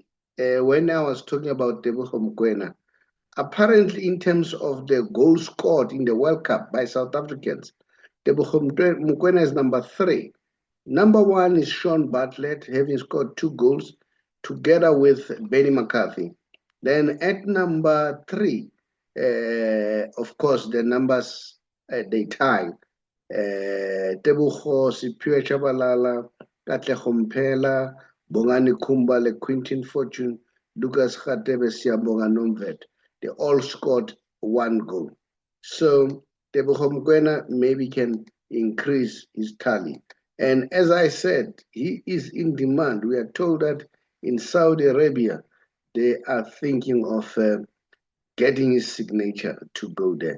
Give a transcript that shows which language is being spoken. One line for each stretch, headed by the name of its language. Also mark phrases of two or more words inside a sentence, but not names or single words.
English: When I was talking about Tebogo Mokoena, apparently in terms of the goals scored in the World Cup by South Africans, Tebogo Mokoena is number 3. Number 1 is Sean Bartlett, having scored 2 goals together with Benny McCarthy. Then at number 3, of course, the numbers they tie. Tebogo Siphiwe Tshabalala, Katlego Mphela, Bongani Khumbale, Quinton Fortune, Lucas Radebe, Siyabonga Nomvet. They all scored 1 goal. So Tebogo Mokoena maybe can increase his tally. And as I said, he is in demand. We are told that in Saudi Arabia, they are thinking of getting his signature to go there.